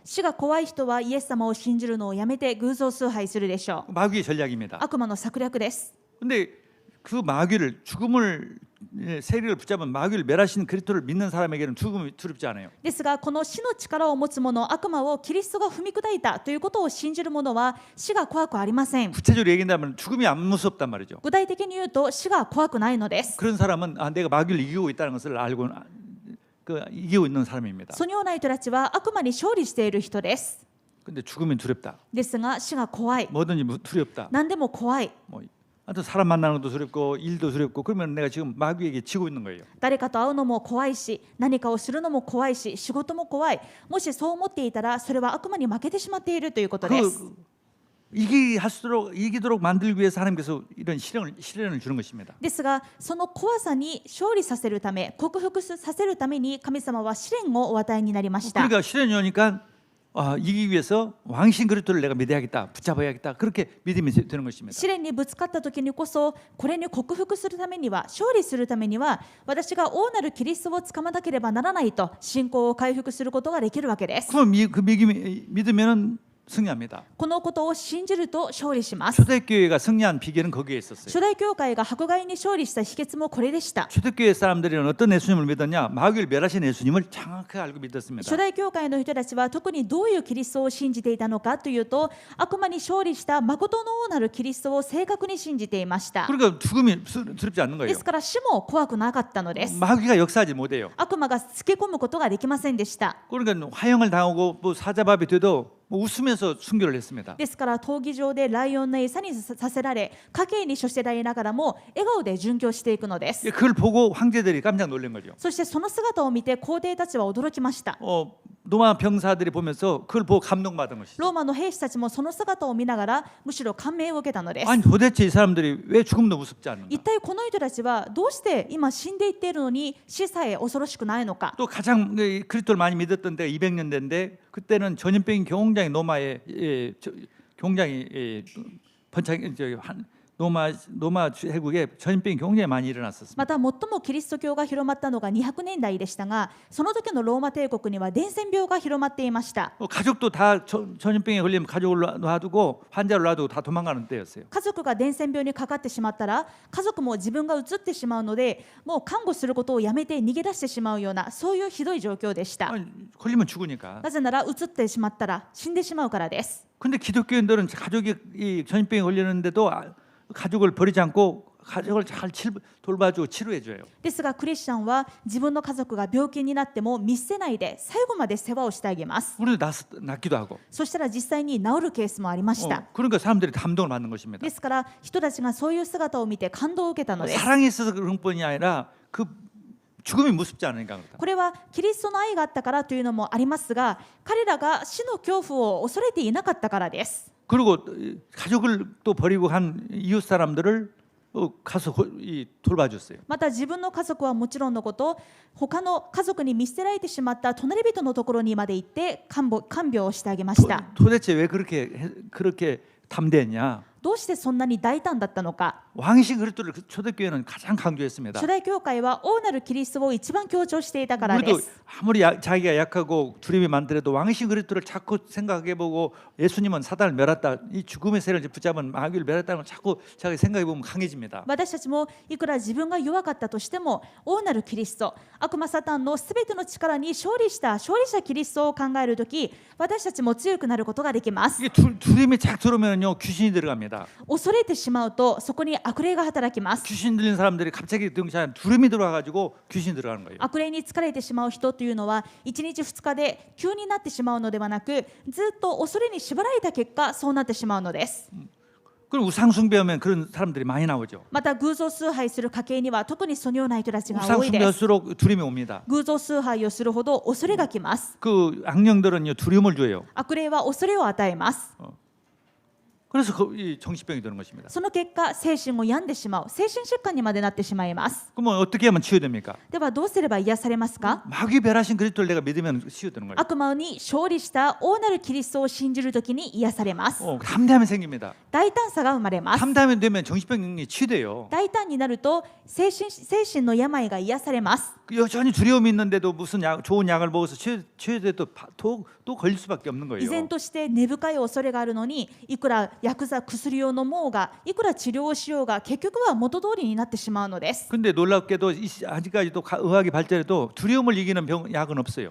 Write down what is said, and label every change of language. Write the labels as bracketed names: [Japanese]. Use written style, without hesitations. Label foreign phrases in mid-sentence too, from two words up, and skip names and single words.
[Japanese] 死が怖い人はイエス様を信じるのをやめて偶像崇拝するでしょう。 [Korean] 마귀의 전략입니다. [Japanese] 悪魔の策略です。 [Korean] 근데 그 마귀를 죽음을 세력을 붙잡은 마귀를 멸하신 그리스도를 믿는 사람에게는 죽음이 두렵지 않아요. [Japanese] ですがこの死の力を持つ者、悪魔をキリストが踏み砕いたということを信じる者は死が怖くありません。 [Korean] 구체적으로 얘기한다면 죽음이 안 무섭단 말이죠. [Japanese] 具体的に言うと死が怖くないのです。 [Korean] 그런 사람은 내가 마귀를 이기고 있다는 것을 알고 이기고 있는 사람입니다. [Japanese] そのような人たちは悪魔に勝利している人です。 [Korean] 근데 죽음이 두렵다. [Japanese] ですが死が怖い。 [Korean] 뭐든지 두렵다. [Japanese] 何でも怖い。 [Korean] 뭐 하여튼 사람 만나는 것도 두렵고 일도 두렵고 그러면 내가 지금 마귀에게 지고 있는 거예요. [Japanese] 誰かと会うのも怖いし、何かをするのも怖いし、仕事も怖い。もしそう思っていたらそれは悪魔に負けてしまっているということです。 [Korean] 이기도록 만들기 위해서 하나님께서 이런 시련을 주는 것입니다. [Japanese] ですがその怖さに勝利させるため、克服させるために神様は試練をお与えになりました。 [Korean] 그러니까 시련이 오니까 이기기 위해서 왕신 그리스도를 내가 믿어야겠다, 붙잡아야겠다 그렇게 믿음이 되는 것입니다. [Japanese] 試練にぶつかった時にこそ、これに克服するためには、勝利するためには、私が王なるキリストをつかまなければならないと信仰を回復することができるわけです。 [Korean] 그럼 그 믿으면은 승리합니다. [Japanese] このことを信じると勝利します。 [Korean] 초대교회가 승리한 비결은 거기에 있었어요. [Japanese] 初代教会が迫害に勝利した秘訣もこれでした。 [Korean] 초대교회 사람들은 어떤 예수님을 믿었냐? 마귀를 멸하신 예수님을 정확하게 알고 믿었습니다. [Japanese] 初代教会の人たちは特にどういうキリストを信じていたのかというと、悪魔に勝利した誠の王なるキリストを正確に信じていました。 [Korean] 그러니까 죽음이 두렵지 않는 [Japanese] で [Korean] 거예요. [Japanese] すから死も怖くなかったのです。 [Korean] 마귀가 역사하지 못해요. [Japanese] 悪魔がつけ込むことができませんでした。 [Korean] 그러니까 화형을 당하고 뭐 사자밥이 돼도 뭐 웃으면서 순교를 했습니다. [Japanese] ですから闘技場でライオンの餌にさせられ、家計に処せられながらも笑顔で殉教していくのです。 [Korean] 그걸 보고 황제들이 깜짝 놀란 거죠. [Japanese] そしてその姿を見て皇帝たちは驚きました。 [Korean] 로마 병사들이 보면서 그걸 보고 감동받은 것이죠. [Japanese] ローマの兵士たちもその姿を見ながらむしろ感銘を受けたのです。 [Korean] 아니 도대체 이 사람들이 왜 죽음도 무섭지 않는가? [Japanese] 一体この人たちはどうして今死んでいっているのに死さえ恐ろしくないのか。 [Korean] 또 가장 그리스도를 많이 믿었던 때가 200년대인데 그때는 전염병이 굉장히 로마에 굉장히 로마 제국에 전염병이 굉장히 많이 일어났었습니다. [Japanese] また最もキリスト教が広まったのが200年代でしたが、その時のローマ帝国には伝染病が広まっていました。 [Korean] 가족도 다 전염병에 걸리면 가족을 놔두고 환자를 놔두고 다 도망가는 때였어요. [Japanese] 家族が伝染病にかかってしまったら、家族も自分がうつってしまうので、もう看護することをやめて逃げ出してしまうような、そういうひどい状況でした。 [Korean] 아니, 걸리면 죽으니까. [Japanese] なぜならうつってしまったら死んでしまうからです。 [Korean] 근데 기독교인들은 가족이 이 전염병에 걸리는데도 가족을 버리지 않고 가족을 잘 돌봐주고 치료해줘요. [Japanese] ですがクリスチャンは自分の家族が病気になっても見捨てないで最後まで世話をしてあげます。 [Korean] 우리도 낫기도 하고. [Japanese] そしたら実際に治るケースもありました。 [Korean] 그러니까 사람들이 감동을 받는 것입니다. [Japanese] ですから人たちがそういう姿を見て感動を受けたのです。 [Korean] 사랑이 있어서 그런 뿐이 아니라 그 죽음이 무섭지 않으니까 그렇다. [Japanese] これはキリストの愛があったからというのもありますが、彼らが死の恐怖を恐れていなかったからです。 [Korean] 그리고 가족을 또 버리고 한 이웃 사람들을 가서 돌봐줬어요. [Japanese] また自分の家族はもちろんのこと、他の家族に見捨てられてしまった隣人のところにまで行って看病をしてあげました。 [Korean] 도대체 왜 그렇게 담대했냐? [Japanese] どうしてそんなに大胆だったのか。 [Korean] 왕이신 그리스도를 초대교회는 가장 강조했습니다. [Japanese] 初代教会は王なるキリストを一番強調していたからで [Korean] 우리도 [Japanese] す。 [Korean] 아무리 자기가 약하고 두려움이 많더라도 왕이신 그리스도를 자꾸 생각해보고 예수님은 사단을 멸했다, 이 죽음의 세를 붙잡은 마귀를 멸했다는 걸 자꾸 자기 생각해보면 강해집니다. [Japanese] 私たちもいくら自分が弱かったとしても、王なるキリスト、悪魔サタンのすべての力に勝利者キリストを考えるとき、私たちも強くなることができます。 [Korean] 이게 두려움이 착 들어오면요 귀신이 들어갑니다. [Japanese] 恐れてしまうとそこに悪霊が働きます。 [Korean] 귀신 들린 사람들이 갑자기 등장한 두려움이 들어와가지고 귀신이 들어가는 거예요. [Japanese] 悪霊に疲れてしまう人というのは1日2日で急になってしまうのではなく、ずっと恐れに縛られた結果そうなってしまうのです。 [Korean] 그럼 우상 숭배하면 그런 사람들이 많이 나오죠. [Japanese] また偶像崇拝する家系には特にそのような人たちが [Korean] 우상 [Japanese] 多いです。 [Korean] 숭배할수록 두려움이 옵니다. [Japanese] 偶像崇拝をするほど恐れがきます。 [Korean] 그 악령들은요 두려움을 줘요. [Japanese] 悪霊は恐れを与えます。 [Korean] 그래서 이 정신병이 되는 것입니다. [Japanese] その結果精神を病んでしまう、精神疾患にまでなってしまいます。 [Korean] 그러면 어떻게 하면 치유됩니까? [Japanese] ではどうすれば癒されますか？ [Korean] 마귀 멸하신 그리스도를 내가 믿으면 치유되는 거예요. [Japanese] 悪魔に勝利した王なるキリストを信じるときに癒されます。 [Korean] 담대함이 생깁니다. [Japanese] 大胆さが生まれます。 [Korean] 담대함이 되면 정신병이 치유돼요. [Japanese] 大胆になると精神の病が癒されます。 [Korean] 여전히 두려움이 있는데도 무슨 좋은 약을 먹어서 치유돼도 또 걸릴 수밖에 없는 [Japanese] 依然 [Korean] 거예요. [Japanese] として根深い恐れがあるのに、いくら薬を飲もうが、いくら治療をしようが、結局は元通りになってしまうのです。 [Korean] 근데 놀랍게도 아직까지도 의학이 발전해도 두려움을 이기는 약은 없어요.